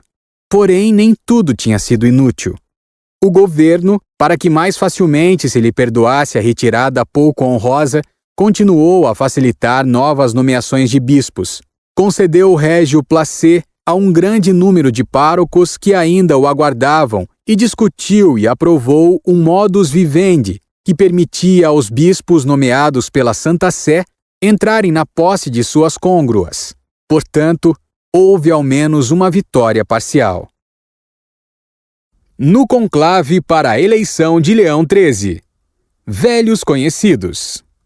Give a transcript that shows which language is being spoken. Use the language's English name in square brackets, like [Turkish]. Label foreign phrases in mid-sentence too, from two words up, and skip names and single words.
[Portuguese] Porém, nem tudo tinha sido inútil. O governo, para que mais facilmente se lhe perdoasse a retirada pouco honrosa, continuou a facilitar novas nomeações de bispos. Concedeu o régio placé a um grande número de párocos que ainda o aguardavam e discutiu e aprovou um [Latin] modus vivendi [Portuguese] que permitia aos bispos nomeados pela Santa Sé entrarem na posse de suas côngruas. Portanto, houve ao menos uma vitória parcial. No conclave para a eleição de Leão XIII. Velhos conhecidos.